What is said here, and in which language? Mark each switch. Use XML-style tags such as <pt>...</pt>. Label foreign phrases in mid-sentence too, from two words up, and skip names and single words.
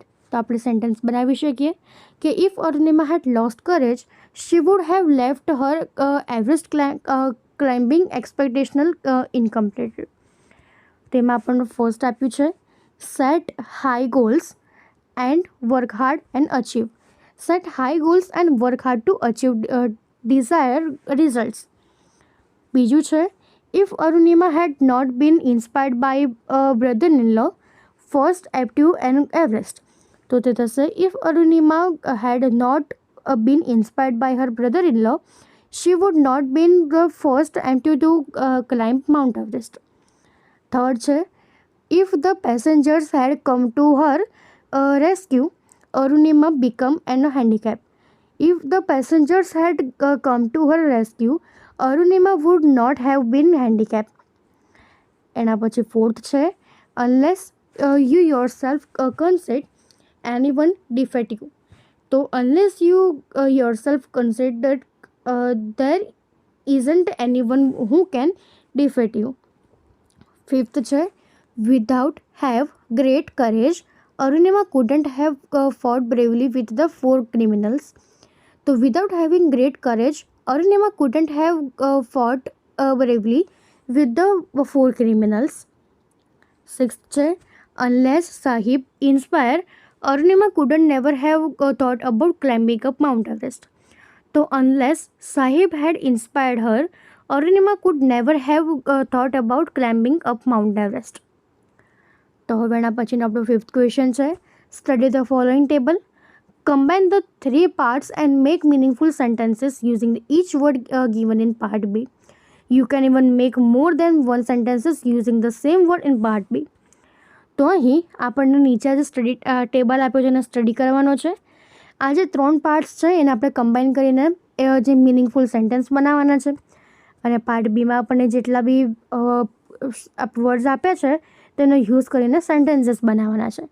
<gu>તો આપણે સેન્ટેન્સ બનાવી શકીએ કે</gu> <en>if Arunima had lost courage she would have left her Everest climbing expectational incomplete.</en> <gu>તેમાં આપણને ફર્સ્ટ આપ્યું છે</gu> <en>set high goals and work hard and achieve. set high goals and work hard to achieve desire results.</en> <gu>બીજું છે</gu> <en>if Arunima had not been inspired by brother-in-law first achieve an Everest.</en> <gu>તો તે થશે</gu> <en>if Arunima had not been inspired by her brother-in-law she would not been the first to climb Mount Everest. Third છે if the passengers had come to her rescue Arunima become an handicap. If the passengers had come to her rescue Arunima would not have been handicapped.</en> <gu>એના પછી ફોર્થ છે</gu> <en>unless you yourself concede anyone defeat you. તો unless you yourself concede that there isn't anyone who can defeat you. ફિફ્થ છે without have great courage Arunima couldn't have fought bravely with the 4 criminals. તો without having great courage Arunima couldn't have fought bravely with the 4 criminals. Sixth છે unless Sahib inspired Arunima couldn't never have thought about climbing up Mount Everest. So unless Sahib had inspired her Arunima could never have thought about climbing up Mount Everest.</en> <gu>તો હવે એના પછીનો આપણો</gu> <en>fifth question</en> <gu>છે</gu> <en>study the following table. Combine the 3 parts and make meaningful sentences using each word given in part B. You can even make more than one sentences using the same word in part B.</en> <gu>તો અહીં આપણને નીચે જે</gu> <en>study table</en> <gu>આપ્યો છે એને સ્ટડી કરવાનો છે. આ જે 3 પાર્ટ્સ છે એને આપણે કમ્બાઈન કરીને જે</gu> <en>meaningful sentence</en> <gu>બનાવવાના છે. અને પાર્ટ બીમાં આપણને જેટલા</gu> <en>B words</en> <gu>આપ્યા છે તેનો યુઝ કરીને સેન્ટેન્સીસ બનાવવાના છે.</gu>